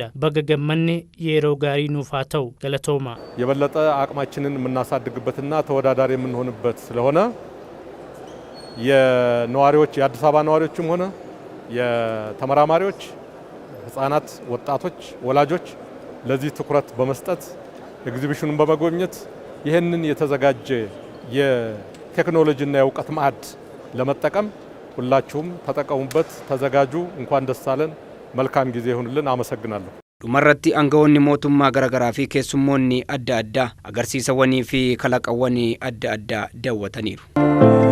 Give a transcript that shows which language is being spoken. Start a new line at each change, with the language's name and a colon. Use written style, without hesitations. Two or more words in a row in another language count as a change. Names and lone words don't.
Oromo: baga gammanne yeroo gaarii nuuf haa ta'u. galatooma.
Amharic: የበለጠ አቅማችንን የምናሳድግበትና ተወዳዳሪ የምንሆንበት ስለሆነ የነዋሪዎች የአዲስ አበባ ነዋሪዎችም ሆነ የተመራማሪዎች፣ ህፃናት፣ ወጣቶች፣ ወላጆች ለዚህ ትኩረት በመስጠት ኤግዚቢሽኑን በመጎብኘት ይህንን የተዘጋጀ የቴክኖሎጂና የእውቀት ማዕድ ለመጠቀም ሁላችሁም ተጠቀሙበት፣ ተዘጋጁ። እንኳን ደስ አለን። መልካም ጊዜ ይሁንልን። አመሰግናለሁ።
Oromo: dhumarratti aangawoonni mootummaa garaagaraa fi keessummoonni adda addaa agarsiisawwanii fi kalaqawwanii adda addaa daawwataniiru.